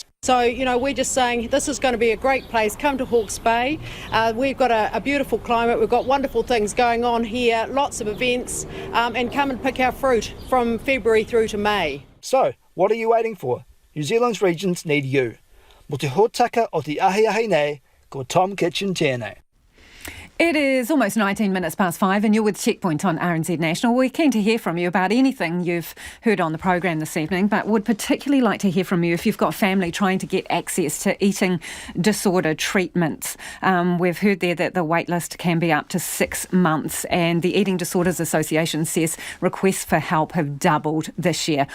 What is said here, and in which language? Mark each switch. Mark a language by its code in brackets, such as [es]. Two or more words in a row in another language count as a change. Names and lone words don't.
[en] So, we're just saying this is going to be a great place. Come to Hawke's Bay. We've got a beautiful climate. We've got wonderful things going on here, lots of events, and come and pick our fruit from February through to May. So, what are you waiting for? New Zealand's regions need you. [mi] Mo te hōtaka o te ahi nei, ko Tom Kitchen tēnei. [en] It is almost 19 minutes past 5 and you're with Checkpoint on RNZ National. We're keen to hear from you about anything you've heard on the programme this evening, but would particularly like to hear from you if you've got family trying to get access to eating disorder treatments. We've heard there that the wait list can be up to 6 months, and the Eating Disorders Association says requests for help have doubled this year.